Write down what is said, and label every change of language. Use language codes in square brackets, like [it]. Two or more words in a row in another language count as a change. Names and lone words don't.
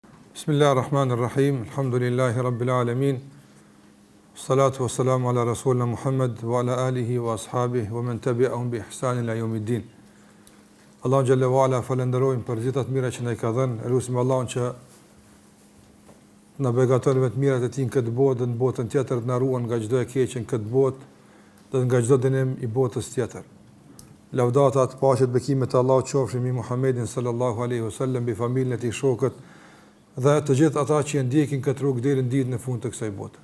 [ar] بسم الله الرحمن الرحيم. الحمد لله رب العالمين. الصلاة والسلام على رسولنا محمد وعلى آله وأصحابه ومن تبعهم بإحسان إلى يوم الدين. [sq] Allahu [ar] جل وعلا [sq] falenderojmë për gjithat mira që na i ka dhënë. Elusim Allahun që na beqaton me të mirat e tij në këtë botë dhe në botën tjetër, të na ruan nga çdo e keq në këtë botë dhe nga çdo dënim i botës tjetër. Lavdatat, paqet, bekimet e Allahut qofshin mbi Muhammedin [ar] صلى الله عليه وسلم, [sq] mbi familjen e tij, shokët dhe të gjithë ata që e ndjekin këtë rrugë deri në ditën e fundit të kësaj bote.